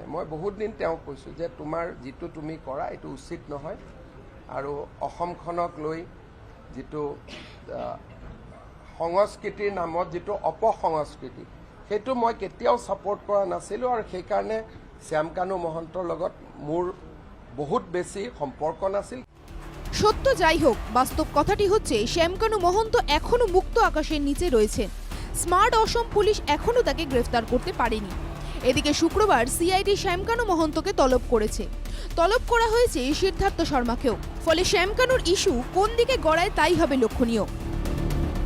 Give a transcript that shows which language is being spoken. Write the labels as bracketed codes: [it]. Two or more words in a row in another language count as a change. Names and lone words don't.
[as] মই বহুত দিন তেওঁক কৈছোঁ যে তোমাৰ যিটো তুমি কৰা এইটো উচিত নহয়, আৰু অসমখনক লৈ যিটো সংস্কৃতিৰ নামত যিটো অপসংস্কৃতি, সেইটো মই কেতিয়াও ছাপোৰ্ট কৰা নাছিলোঁ। আৰু সেইকাৰণে শামকানু মহন্তৰ লগত মোৰ বহুত বেছি সম্পৰ্ক নাছিল। [bn] সত্য যাই হোক, বাস্তব কথাটি হচ্ছে শামকানু মহন্ত এখনো মুক্ত আকাশের নিচে রয়েছেন। স্মার্ট অসম পুলিশ এখনো তাকে গ্রেফতার করতে পারেনি। এদিকে শুক্রবার সিআইডি শামকানু মহন্তকে তলব করেছে। তলব করা হয়েছে সিদ্ধার্থ শর্মাকেও। ফলে শামকানুর ইস্যু কোন দিকে গড়ায় তাই হবে লক্ষণীয়।